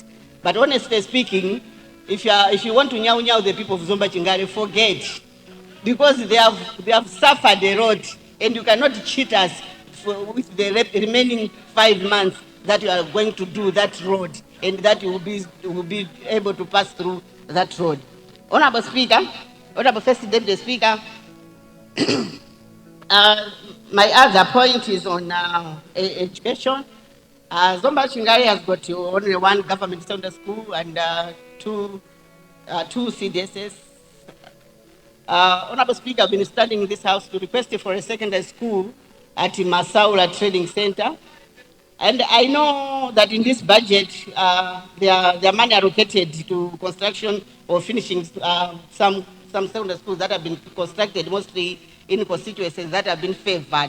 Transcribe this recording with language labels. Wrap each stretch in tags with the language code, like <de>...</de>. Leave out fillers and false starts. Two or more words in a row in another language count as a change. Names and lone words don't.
<en>But honestly speaking, if you want to nyau the people of Zomba-Chingari, forget, because they have suffered the road, and you cannot cheat us with the remaining 5 months that you are going to do that road, and that you will be able to pass through that road. Honorable Speaker, Honorable First Deputy Speaker, my other point is on education. Zomba-Chingari has got only one government secondary school and two CDSs. Honorable Speaker, I've been studying in this house to request for a secondary school at Masaula Trading Center. And I know that in this budget, there are money allocated to construction or finishing some secondary schools that have been constructed, mostly in constituencies that have been favored.</en>